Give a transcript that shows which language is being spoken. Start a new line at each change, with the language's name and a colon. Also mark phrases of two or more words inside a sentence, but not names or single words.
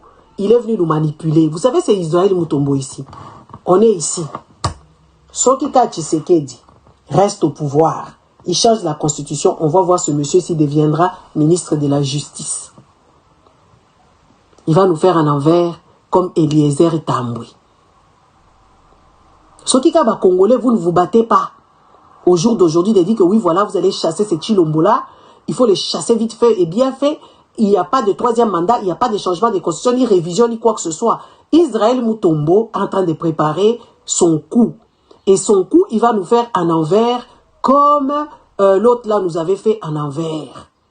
French: Il est venu nous manipuler. Vous savez, c'est Israël Mutombo ici. On est ici. Sokika Tshisekedi reste au pouvoir. Il change la constitution. On va voir ce monsieur s'il deviendra ministre de la justice. Il va nous faire un envers comme Eliezer Tamboué. Sokika ba Congolais, vous ne vous battez pas. Au jour d'aujourd'hui, il dit que oui, voilà, vous allez chasser ces Chilombo-là. Il faut les chasser vite fait et bien fait. Il n'y a pas de troisième mandat, il n'y a pas de changement de constitution, ni révision, ni quoi que ce soit. Israël Mutombo est en train de préparer son coup. Et son coup, il va nous faire un envers comme l'autre là nous avait fait un envers.